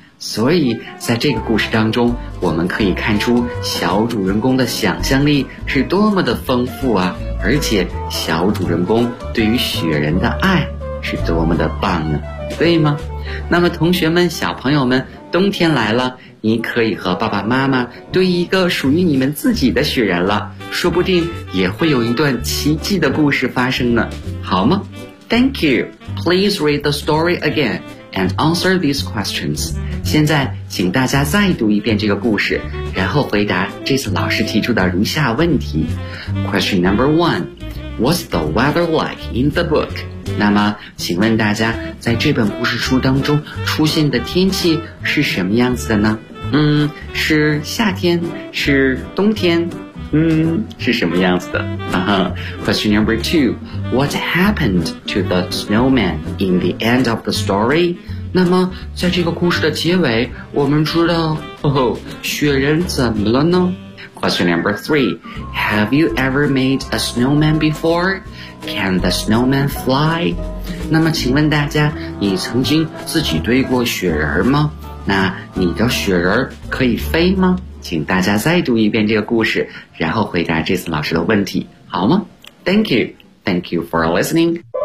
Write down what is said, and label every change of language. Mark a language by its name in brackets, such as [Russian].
[Chinese] 所以在这个故事当中，我们可以看出小主人公的想象力是多么的丰富啊，而且小主人公对于雪人的爱是多么的棒呢，对吗？那么同学们，小朋友们，冬天来了，你可以和爸爸妈妈堆一个属于你们自己的雪人了，说不定也会有一段奇迹的故事发生呢，好吗？ [English] Thank you. Please read the story again and answer these questions. [Chinese] 现在请大家再读一遍这个故事，然后回答这次老师提出的如下问题。 [English] Question number one. What's the weather like in the book? [Chinese] 那么请问大家，在这本故事书当中出现的天气是什么样子的呢？是夏天，是冬天，是什么样子的？ [English] Question number two, what happened to the snowman in the end of the story? [Chinese] 那么在这个故事的结尾，我们知道，雪人怎么了呢？ [English] Question number three, have you ever made a snowman before? Can the snowman fly? [Chinese] 那么请问大家，你曾经自己堆过雪人吗？那你的雪人可以飞吗？请大家再读一遍这个故事，然后回答这次老师的问题，好吗？ [English] Thank you. Thank you for listening.